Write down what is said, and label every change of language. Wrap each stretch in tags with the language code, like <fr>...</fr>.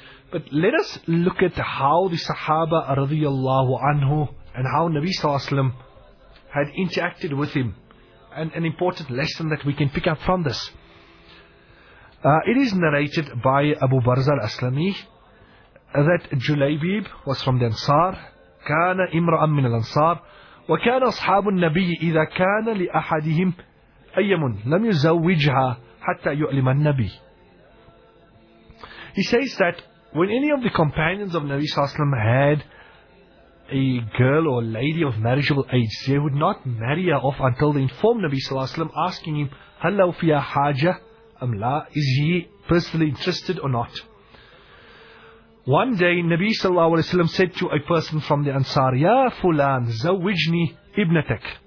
<en>But let us look at how the Sahaba radiallahu anhu and how Nabi Sallallahu Alaihi Wasallam had interacted with him, and an important lesson that we can pick up from this. It is narrated by Abu Barza al-Aslami that Julaybib was from the Ansar.</en> <ar>كان إمرأً من الأنصار وكان أصحاب النبي إذا كان لأحدهم أيم لم يزوجها حتى يؤلم النبي.</ar> <en>He says that when any of the companions of Nabi Sallallahu Alaihi Wasallam had a girl or lady of marriageable age, they would not marry her off until they informed Nabi Sallallahu Alaihi Wasallam, asking him,</en> <ar>"Hallaw fiya haja am la?"</ar> <en>Is he personally interested or not? One day, Nabi Sallallahu Alaihi Wasallam said to a person from the Ansar,</en> <ar>"Ya fulan, zawijni ibnatak."</ar>